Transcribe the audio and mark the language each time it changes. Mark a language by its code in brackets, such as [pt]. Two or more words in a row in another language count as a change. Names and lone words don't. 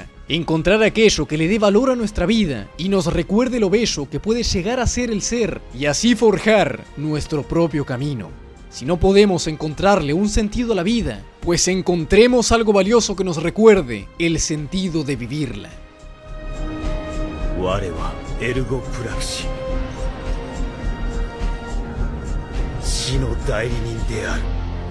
[es] Encontrar aquello que le dé valor a nuestra vida y nos recuerde lo bello que puede llegar a ser el ser, y así forjar nuestro propio camino. Si no podemos encontrarle un sentido a la vida, pues encontremos algo valioso que nos recuerde el sentido de vivirla. [ja] 我はエルゴプラクシー、死の代理人である。